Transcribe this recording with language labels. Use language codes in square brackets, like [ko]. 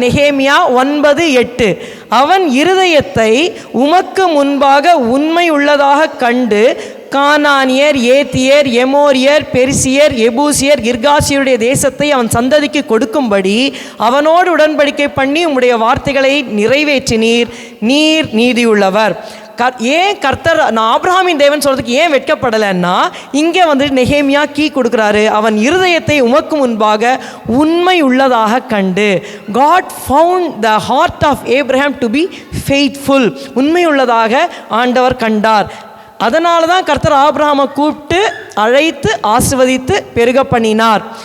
[ta] நெகேமியா 9:8. அவன் இருதயத்தை உமக்கு முன்பாக உண்மை உள்ளதாக கண்டு கானானியர், ஏத்தியர், எமோரியர், பெரிசியர், எபூசியர், கிர்காசியருடைய தேசத்தை அவன் சந்ததிக்கு கொடுக்கும்படி அவனோடு உடன்படிக்கை பண்ணி உம்முடைய வார்த்தைகளை நிறைவேற்றினீர். நீர் நீதியுள்ளவர். ஏன் கர்த்தர் நான் ஆபிரகாமின் தேவன் சொல்கிறதுக்கு ஏன் வெட்கப்படலைன்னா, இங்கே வந்துட்டு நெகேமியா கீ கொடுக்குறாரு. அவன் இருதயத்தை உமக்கு முன்பாக உண்மை உள்ளதாக கண்டு. [en] God found the heart of Abraham to be faithful. [ta] உண்மை உள்ளதாக ஆண்டவர் கண்டார். அதனால தான் கர்த்தர் ஆபிரகாமை கூப்பிட்டு அழைத்து ஆசீர்வதித்து பெருக பண்ணினார்.